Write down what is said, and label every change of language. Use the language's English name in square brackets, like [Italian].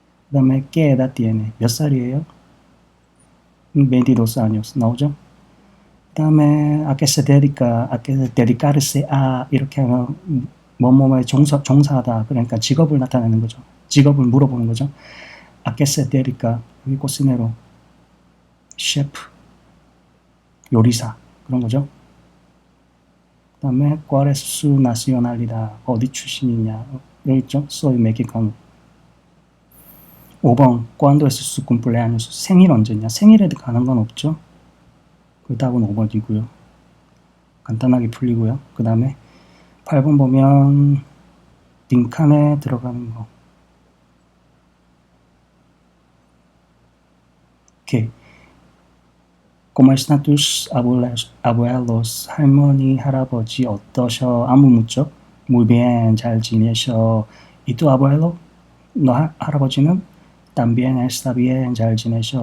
[Korean] 그 다음에 [Spanish] ¿qué edad tiene? [Korean] 몇 살이에요? [Spanish] 22 años [Korean] 나오죠. [Spanish] 그 다음에 ¿a qué se dedica? ¿a qué dedicarse a? [Korean] 이렇게 하면 뭐뭐에 종사하다. 그러니까 직업을 나타내는 거죠. 직업을 물어보는 거죠. [Spanish] ¿a qué se dedica? [Korean] 여기 코시네로. 셰프. 요리사. 그런 거죠. 그 다음에 [Spanish] ¿cuál es su nacionalidad? [Korean] 어디 출신이냐? 여기 있죠. [Spanish] Soy mexicano. 5번 ¿cuándo es su cumpleaños? [Korean] 생일 언제냐? 생일에 가는 건 없죠. 그 답은 5번이고요. 간단하게 풀리고요. 그 다음에 8번 보면 빈칸에 들어가는 거. [Spanish] 오케이. ¿Cómo están tus abuelos? [Korean] 할머니, 할아버지 어떠셔? 안부 묻죠. [Spanish] Muy bien, [Korean] 잘 지내셔. [Spanish] ¿Y tu abuelo? [Korean] 너 할아버지는? [Spanish] También está bien, [Korean] 잘 지내셔.